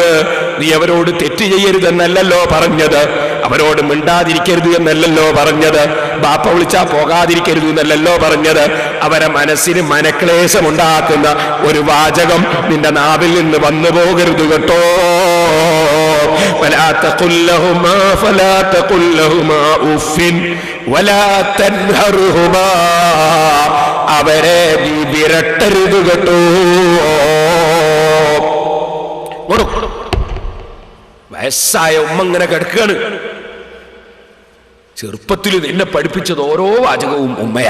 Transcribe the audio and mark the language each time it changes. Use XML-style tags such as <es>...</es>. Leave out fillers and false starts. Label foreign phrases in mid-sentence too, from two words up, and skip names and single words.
<ml>നീ അവരോട് തെറ്റ് ചെയ്യരുതെന്നല്ലല്ലോ പറഞ്ഞത്, അവരോട് മിണ്ടാതിരിക്കരുത് എന്നല്ലല്ലോ പറഞ്ഞത്, ബാപ്പ വിളിച്ചാ പോകാതിരിക്കരുത് എന്നല്ലല്ലോ പറഞ്ഞത്. അവരെ മനസ്സിന് മനക്ലേശമുണ്ടാക്കുന്ന ഒരു വാചകം നിന്റെ നാവിൽ നിന്ന് വന്നു പോകരുത് കേട്ടോ.</ml> <ar>فلا تقل لهما أف ولا تنهرهما,</ar> <ml>അവരെ നീ വിരട്ടരുത് കേട്ടോ. വയസ്സായ ഉമ്മ ഇങ്ങനെ കിടക്കുകയാണ്. ചെറുപ്പത്തിൽ നിന്നെ പഠിപ്പിച്ചത് ഓരോ വാചകവും ഉമ്മയാ.</ml>